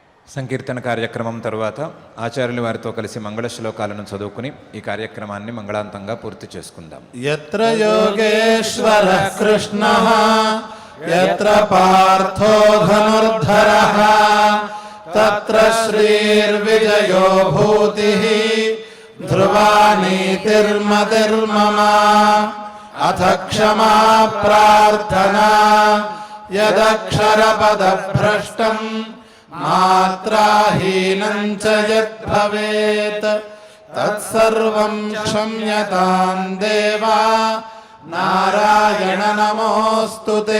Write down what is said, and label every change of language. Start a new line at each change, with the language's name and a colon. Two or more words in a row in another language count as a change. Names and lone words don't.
Telugu: సంకీర్తన కార్యక్రమం తరువాత ఆచార్యుల వారితో కలిసి మంగళ శ్లోకాలను చదువుకుని ఈ కార్యక్రమాన్ని మంగళాంతంగా పూర్తి చేసుకుందాం.
Sanskrit: యత్ర యోగేశ్వరః కృష్ణః యత్ర పార్థో ధనుర్ధరః తత్ర శ్రీర్విజయో భూతిః ధ్రువా నీతిర్మతిర్మమ అథ క్షమా ప్రార్థనా యదక్షరపదభ్రష్టం మాత్రాహీనం చ యద్భవేత్ తత్సర్వం క్షమ్యతాం దేవా నారాయణ నమోస్తుతే.